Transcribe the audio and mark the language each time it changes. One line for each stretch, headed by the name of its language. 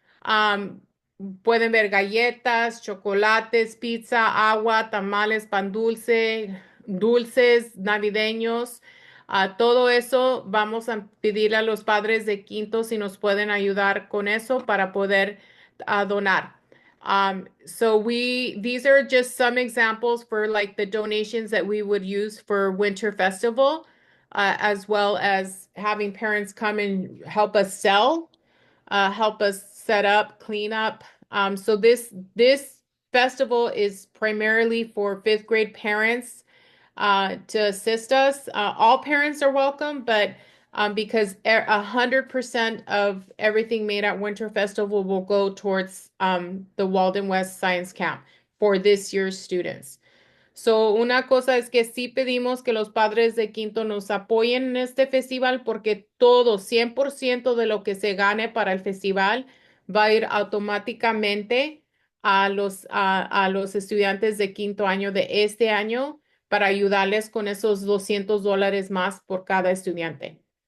Spanish: Um, Pueden ver galletas, chocolates, pizza, agua, tamales, pan dulce, dulces navideños. Todo eso vamos a pedirle a los padres de quinto si nos pueden ayudar con eso para poder donar.
English: These are just some examples for like the donations that we would use for Winter Festival. As well as having parents come and help us sell, help us set up, clean up. So this festival is primarily for 5th grade parents to assist us. All parents are welcome, but because 100% of everything made at Winter Festival will go towards the Walden West Science Camp for this year's students.
Spanish: So, una cosa es que sí pedimos que los padres de quinto nos apoyen en este festival porque todo, 100% de lo que se gane para el festival va a ir automáticamente a los estudiantes de quinto año de este año para ayudarles con esos $200 más por cada estudiante.